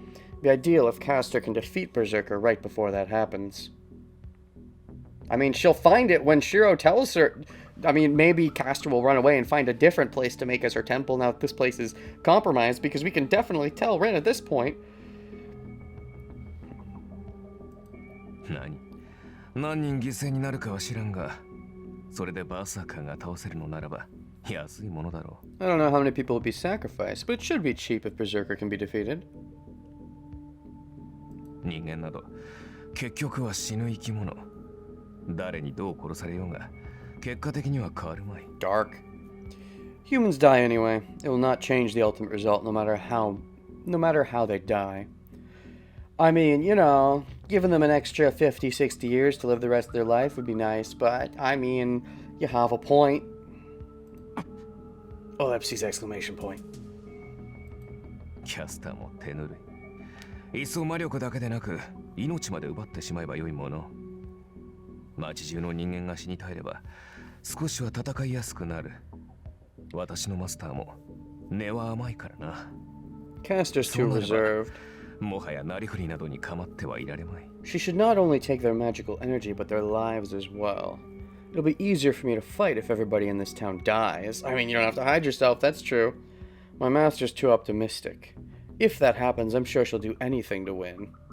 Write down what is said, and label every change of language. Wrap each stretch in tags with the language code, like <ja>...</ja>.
<en>It'd be ideal if Castor can defeat Berserker right before that happens. I mean, she'll find it when Shiro tells her. I mean, maybe Castor will run away and find a different place to make as her temple now that this place is compromised, because we can definitely tell Rin at this point.</en> <ja>何人犠牲になるかは知らんが、それでバーサーカーが倒せるのならば安いものだろう。</ja> <en>I don't know how many people will be sacrificed, but it should be cheap if Berserker can be defeated.</en> <ja>人間など結局は死ぬ生き物。誰にどう殺されようが結果的には変わるまい。</ja> <en>Dark. Humans die anyway. It will not change the ultimate result no matter how they die. I mean, you know, giving them an extra 50, 60 years to live the rest of their life would be nice, but I mean, you have a point. Ellipses exclamation point.</en> <ja>キャスターも手ぬるい。移送魔力だけでなく命まで奪ってしまえばよいもの。町中の人間が死に絶えれば少しは戦いやすくなる。私のマスターも根は甘いからな。</ja> <en>Castor's too reserved.</en> <ja>もはやなりふりなどに構ってはいられまい。</ja> <en>She should not only take their magical energy, but their lives as well. It'll be easier for me to fight if everybody in this town dies. I mean, you don't have to hide yourself, that's true. My master's too optimistic. If that happens, I'm sure she'll do anything to win.</en>